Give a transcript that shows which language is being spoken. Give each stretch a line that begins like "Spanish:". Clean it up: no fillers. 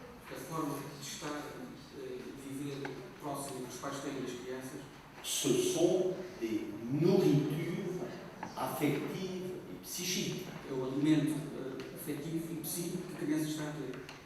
Portuguese: A forma de estar e viver próximo dos pais têm das crianças,
French: ce sont des nourritures affectives et psychiques.
Portuguese: é o alimento afetivo e psíquico que a criança está a ter.